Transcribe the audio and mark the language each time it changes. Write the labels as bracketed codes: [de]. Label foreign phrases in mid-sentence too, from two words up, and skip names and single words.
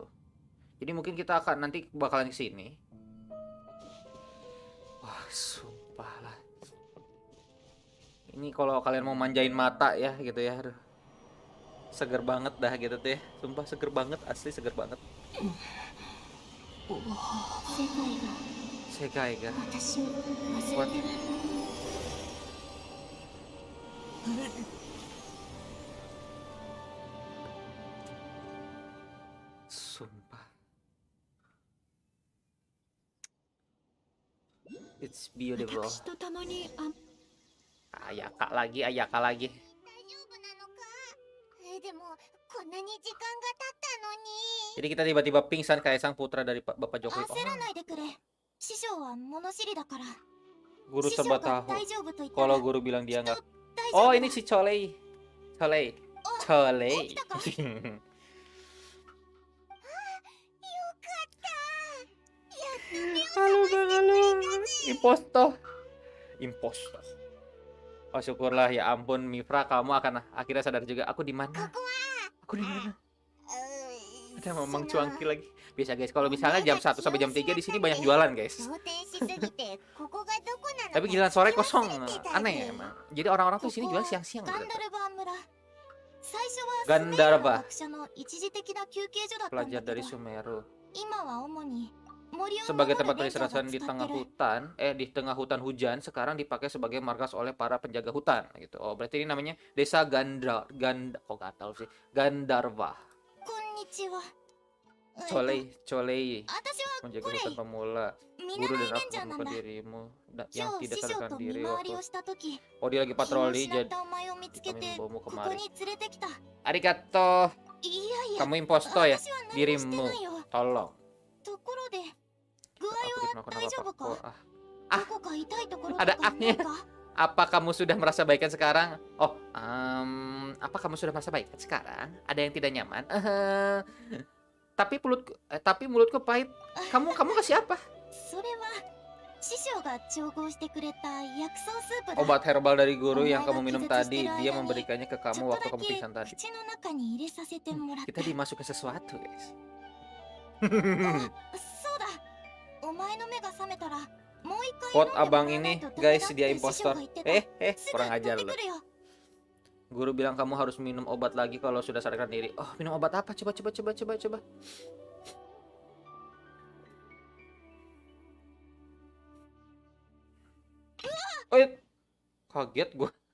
[id] Jadi mungkin kita akan nanti bakalan ke sini. Wah, sumpah lah. Ini kalau kalian mau manjain mata ya gitu ya. Aduh. Seger banget dah gitu tuh ya. Sumpah seger banget, asli seger banget. Segai ga. What? Sumpah. [en] It's beautiful. [ja] 私と共に [id] Ayaka lagi. [ja] 大丈夫なのか？でもこんなに時間が経ったのに。 [id] Jadi kita tiba-tiba pingsan kayak sang putra dari Bapak Jokowi. [ja] 焦らないでくれ。師匠は物知りだから。 [id] Guru [ja] 師匠 [id] serba [ja] が [id] tahu. [ja] 大丈夫と言ったら [id] Kalau guru bilang dia nggak. [ja] 大丈夫 Oh だ。 [id] ini si Cholei. Cholei. [ja] 起きたか？よかった。やっと目を覚ましてくれたぜ。 [id] Impostor. Oh syukurlah ya ampun MiFRA, kamu akan akhirnya sadar juga aku di mana. [ja] ここは。 [id] Aku di mana? うー Ada [ja] そ [id] memang [ja] の [id] cuangki lagi. Biasa guys, kalau misalnya jam 1 sampai jam 3 di sini banyak jualan guys. [ja] 動転しすぎてここがどこなのか [id] Tapi giliran sore [ja] 聞き [id] kosong. [ja] 忘れてたぜ。 [id] Aneh ya emang. Jadi orang-orang tuh sini jual siang-siang [ja] ガン [id] gitu. [ja] ダルバー村。最初はガンダルバー。スメイラの学者の一時的な休憩所だったんだ [id] Pelajar [ja] け [id] dari [ja] ど、 [id] Sumeru. [ja] 今は主に森を守 [id] Sebagai [ja] る [id] tempat [ja] レンジャーが [id] peristirahatan di [ja] 使 [id] tengah [ja] ってる。 [id] hutan, di tengah hutan hujan sekarang dipakai sebagai markas oleh para penjaga hutan gitu. Oh, berarti ini namanya Desa kok gak tahu sih. Gandarva. [ja] こんにちは。 [id] Cholei. [ja] 私は [id] Menjaga [ja] これ [id] hutan pemula. [ja] 見 [id] Guru [ja] 習い [id] dan [ja] レ [id] aku [ja] ンジャーなん [id] menemukan [ja] だ。 [id] dirimu [ja] 今 [id] yang [ja] 日 [id] tidak [ja] 師匠 [id] sadarkan [ja] と見 [id] diri [ja] 回り [id] waktu. [ja] をした時、 [id] Oh dia lagi [ja] 気を [id] patroli [ja] 失っ [id] jadi [ja] たお前を見つけ [id] kami [ja] て [id] membawamu [ja] ここ [id] kemari. [ja] に連れてきた。 Arigato. いやいや、 [id] Kamu impostor ya? [ja] 私は何もして [id] Dirimu. [ja] ないよ。 [id] Tolong. [ja] ところで、具 [id] Aku [ja] 合は [id] tidak [ja] 大丈夫 [id] melakukan [ja] か？ [id] apa-apa. [ja] どこか痛いところ [id] ada [ja] とかない [id] ahnya. [ja] か？ [id] Apa kamu sudah merasa baikan sekarang? Oh, apa kamu sudah merasa baikan sekarang? Ada yang tidak nyaman? Tapi mulutku pahit. Kamu kasih apa? [ja] それは師匠が調合してくれた薬草スープだ。 [id] Obat herbal dari guru yang [ja] Omae [id] kamu [ja] ga [id] minum [ja] kizetsu [id] tadi. [ja] shiteru [id] Dia [ja] 間に, [id] memberikannya ke [ja] ちょ [id] kamu [ja] っと [id] waktu [ja] だ [id] kamu [ja] け [id] pingsan tadi. [ja] 口の中に入れさせてもらった。 [id] Kita dimasukin sesuatu, guys. [ja] そうだ。お前の目が覚めたらもう一回 [id] Quote [ja] 飲んでも [id] abang [ja] らわない [id] ini, [ja] とダメ [id] guys, [ja] だって [id] dia [ja] 師匠 [id] impostor. [ja] が言ってた。すぐ [id] Kurang [ja] 取 [id] ajar [ja] って [id] lu. [ja] くるよ。 [id] Guru bilang kamu harus minum obat lagi kalau sudah sadarkan diri. Oh, minum obat apa? Coba. Oh, kaget gua.